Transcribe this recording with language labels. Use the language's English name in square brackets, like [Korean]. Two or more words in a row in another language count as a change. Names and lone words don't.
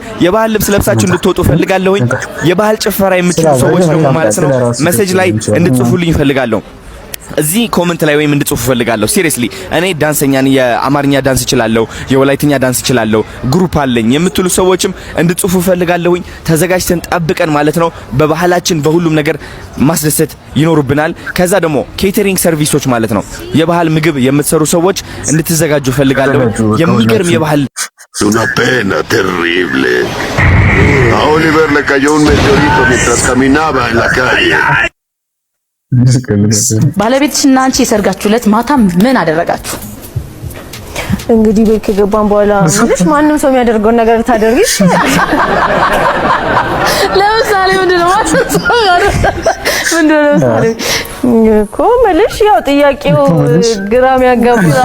[Amharic] የባህል ልብስ ለብሳችሁ እንድትወጡ ፈልጋለሁኝ። የባህል ጭፈራ የምትችሉ ሰዎች ደግሞ ማለት ነው ሜሴጅ ላይ እንድትጽፉልኝ ፈልጋለሁ። እዚህ ኮሜንት ላይ ወይም እንድጽፉ ፈልጋለሁ። ሲሪየስሊ እኔ ዳንሰኛ ነኝ፣ የአማርኛ ዳንስ እችላለሁ፣ የወላይትኛ ዳንስ እችላለሁ፣ ግሩፕ አለኝ የምትሉ ሰዎችም እንድጽፉ ፈልጋለሁኝ። ተዘጋጅተን ጠብቀን ማለት ነው በባህላችን በሁሉም ነገር ማስደሰት ይኖርብናል። ከዛ ደግሞ [English] catering services [Amharic] ማለት ነው የባህል ምግብ የምትሰሩ ሰዎች እንድትዘጋጁ ፈልጋለሁ። የሚገርም የባህል [Spanish] una pena terrible. A Oliver le cayó un meteorito mientras caminaba en la calle. [Amharic] ባለቤትሽና አንቺ የሰርጋችሁ ዕለት ማታ ምን አደረጋችሁ? እንግዲህ ቤት ከገባን በኋላ ማለት ማንም ሰው የሚያደርገውን ነገር ታደርጊ። ለምሳሌ ምንድነው እኮ መልሽ ያው ጥያቄው ግራም ያጋባ